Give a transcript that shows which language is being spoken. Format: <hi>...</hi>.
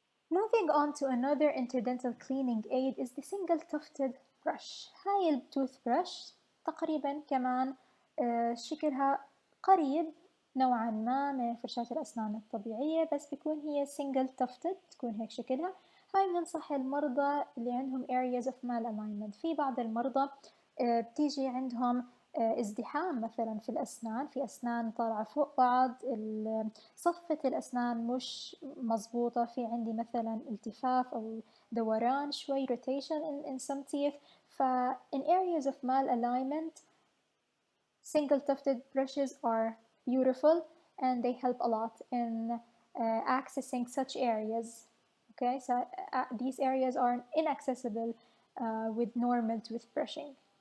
<en>Moving on to another interdental cleaning aid is the single tufted brush.</en> <ar>هاي التوث برش تقريبا كمان شكلها قريب نوعا ما من فرشاة الأسنان الطبيعية، بس بيكون هي single tufted، تكون هيك شكلها. هاي بننصح المرضى اللي عندهم</ar> <en>areas of malalignment.</en> <ar>في بعض المرضى بتيجي عندهم ازدحام مثلا في الأسنان، في أسنان طالعة فوق بعض، صفة الأسنان مش مظبوطة، في عندي مثلا التفاف أو دوران شوي</ar> <en>rotation in some teeth. ف in areas of malalignment single tufted brushes are beautiful and they help a lot in accessing such areas. Okay, so these areas are inaccessible with normal toothbrushing.</en>